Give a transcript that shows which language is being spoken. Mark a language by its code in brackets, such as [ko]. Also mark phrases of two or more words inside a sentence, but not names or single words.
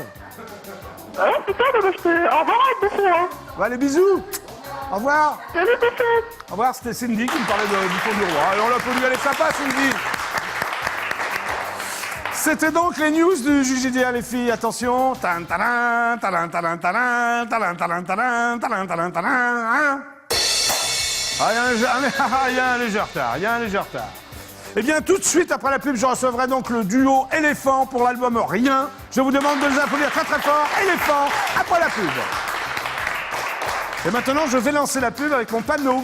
[fr] Ah, c'est ça, bah je fais... Au revoir, le bouffon, hein. Bah, allez, bisous. Au revoir. Salut, bouffon. Au revoir, c'était Cindy qui me parlait du bouffon du roi. Et on l'applaudit, elle est sympa, Cindy. C'était donc les news du JJDA, les filles. Attention. Tan, talan, talan, talan, talan, talan, talan, talan, talan, talan, talan, hein. Ah, il y a un léger retard, Eh bien, tout de suite après la pub, je recevrai donc le duo Éléphant pour l'album Rien. Je vous demande de les applaudir très très fort. Éléphant, après la pub. Et maintenant, je vais lancer la pub avec mon panneau.